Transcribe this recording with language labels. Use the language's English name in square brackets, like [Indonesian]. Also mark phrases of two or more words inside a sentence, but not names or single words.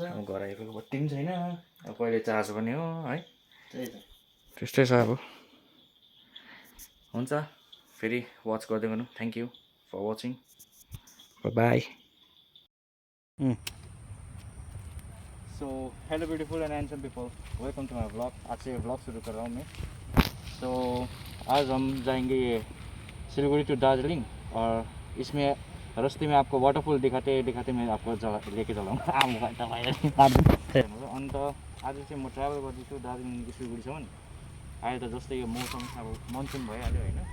[Nepali] अब घर आइपुगेको बत्ती पनि छैन अब कहिले चार्ज पनि हो है त्यही त त्यस्तै छ अब हुन्छ फेरि वाच गर्दै गर्नु [English] thank you for watching bye so hello beautiful and handsome people welcome to my blog [Hindi] आज से ब्लॉग शुरू कर रहा हूँ मैं तो आज हम जाएंगे ये सिलीगुड़ी टू दार्जिलिंग और इसमें रास्ते में आपको वाटरफॉल दिखाते दिखाते मैं आपको लेके चलाऊँ [Nepali] अन्त आज चाहिँ म ट्राभल गर्दैछु दार्जिलिङदेखि सिलगढीसम्म अहिले त जस्तै यो मौसम अब मनसुन भइहाल्यो होइन